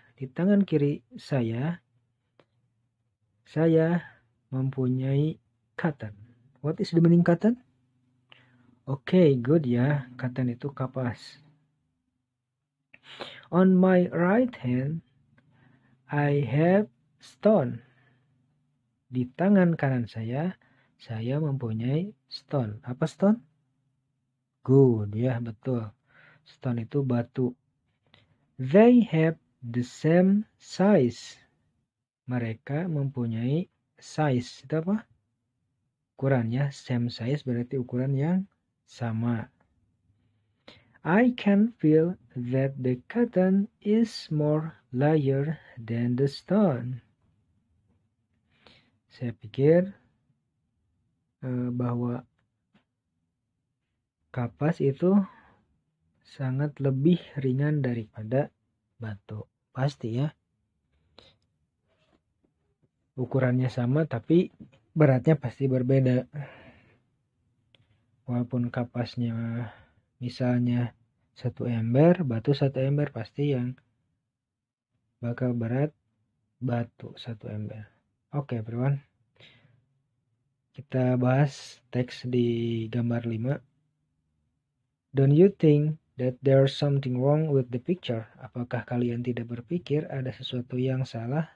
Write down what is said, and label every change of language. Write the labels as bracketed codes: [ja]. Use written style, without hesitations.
[id] Di tangan kiri saya mempunyai cotton. [en] What is the meaning cotton? Okay, good ya. [id] Cotton itu kapas. [en] On my right hand, I have stone. [id] Di tangan kanan saya mempunyai stone. Apa stone? Good ya, betul. Stone itu batu. [en] They have the same size. [id] Mereka mempunyai size. Itu apa? Ukurannya [en] same size [id] berarti ukuran yang sama. [en] I can feel that the cotton is more lighter than the stone. [id] Saya pikir bahwa kapas itu sangat lebih ringan daripada batu. Pasti ya. Ukurannya sama tapi beratnya pasti berbeda. Walaupun kapasnya misalnya 1 ember, batu 1 ember, pasti yang bakal berat batu 1 ember. Oke, everyone. Kita bahas teks di gambar 5. [en] Don't you think that there's something wrong with the picture? [id] Apakah kalian tidak berpikir ada sesuatu yang salah?